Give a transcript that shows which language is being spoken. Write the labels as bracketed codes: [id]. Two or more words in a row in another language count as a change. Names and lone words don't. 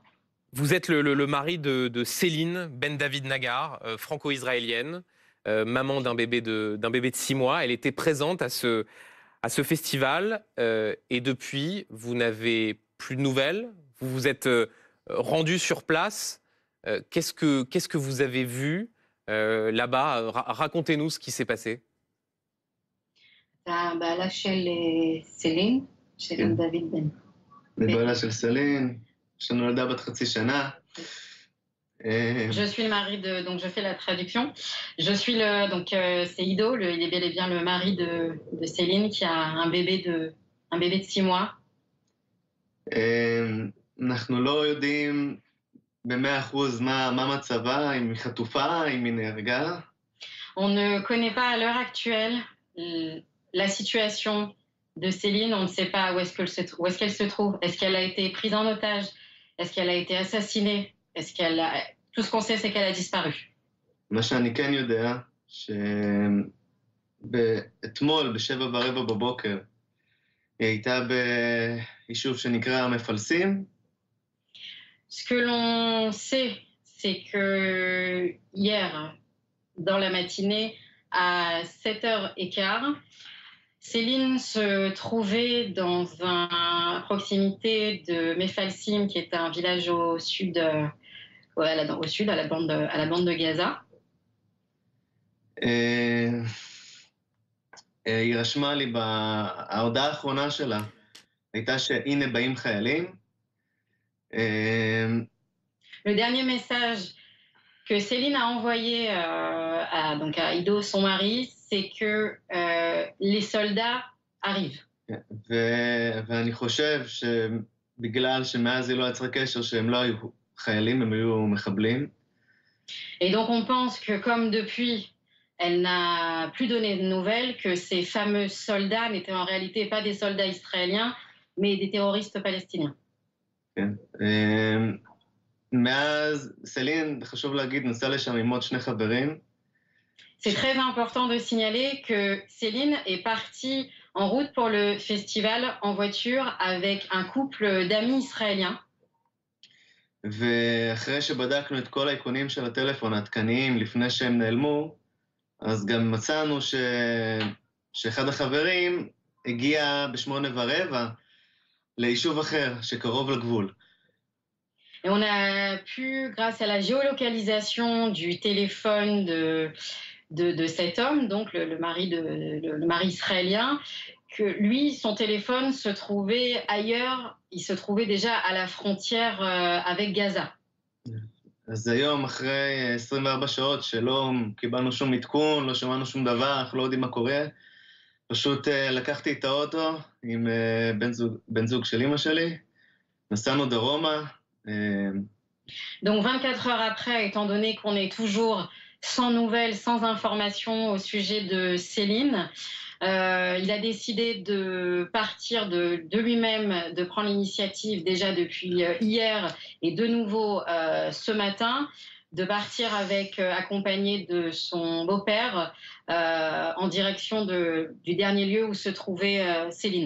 [fr] Vous êtes le mari de Céline Ben David Nagar, franco-israélienne, maman d'un bébé de 6 mois. Elle était présente à ce festival et depuis, vous n'avez plus de nouvelles. Vous vous êtes rendu sur place. Qu'est-ce que vous avez vu là-bas? Racontez-nous ce qui s'est passé. [he] בעלה של סלין, של דוד בן. אני בעלה של סלין, יש לנו ילדה בת חצי שנה. [fr] Je suis le mari de, donc je fais la traduction. Je suis c'est Ido, il est bel et bien le mari de Céline qui a un bébé de 6 mois. [he] אנחנו לא יודעים ב-100% מה מצבה, אם היא חטופה, אם היא נהרגה. [fr] On ne connaît pas à l'heure actuelle la situation de Céline. On ne sait pas où est-ce qu'elle se trouve. Est-ce qu'elle a été prise en otage? Est-ce qu'elle a été assassinée? Tout ce qu'on sait, c'est qu'elle a disparu. [he] מה שאני כן יודע, שאתמול ב-7:15 בבוקר, היא הייתה ביישוב שנקרא מפלסים. [fr] Ce que l'on sait, c'est que hier, dans la matinée, à 7h15, Céline se trouvait à proximité de Mefalsim, qui est un village au sud, à la bande de Gaza. [he] היא רשמה לי, ההודעה האחרונה שלה הייתה שהנה באים חיילים. [fr] Le dernier message que Céline a envoyé à Ido, son mari, c'est que les soldats arrivent. [he] ואני חושב שבגלל שמאז היא לא יצרה קשר שהם לא היו חיילים, הם היו מחבלים. [fr] Et donc on pense que comme depuis, elle n'a plus donné de nouvelles, que ces fameux soldats n'étaient en réalité pas des soldats israéliens, mais des terroristes palestiniens. [he] כן. מאז סלין, חשוב להגיד, נסע לשם עם עוד 2 חברים. [fr] C'est très important de signaler que Céline est partie en route pour le festival en voiture avec un couple d'amis israéliens. [he] ואחרי שבדקנו את כל האיכונים של הטלפון העדכניים לפני שהם נעלמו, אז גם מצאנו שאחד החברים הגיע ב8:15 ליישוב אחר שקרוב לגבול. [fr] Et on a pu, grâce à la géolocalisation du téléphone de cet homme, donc le mari israélien, que lui, son téléphone se trouvait ailleurs, il se trouvait déjà à la frontière avec Gaza. [he] אז היום, אחרי 24 שעות שלא קיבלנו שום עדכון, לא שמענו שום דבר, אנחנו לא יודעים מה קורה, פשוט לקחתי את האוטו עם בן זוג של אמא שלי, נסענו דרומה. [fr] Donc 24 heures après, étant donné qu'on est toujours sans nouvelles, sans informations au sujet de Céline, il a décidé de partir de lui-même, de prendre l'initiative déjà depuis hier et de nouveau ce matin, de partir accompagné de son beau-père en direction du dernier lieu où se trouvait Céline.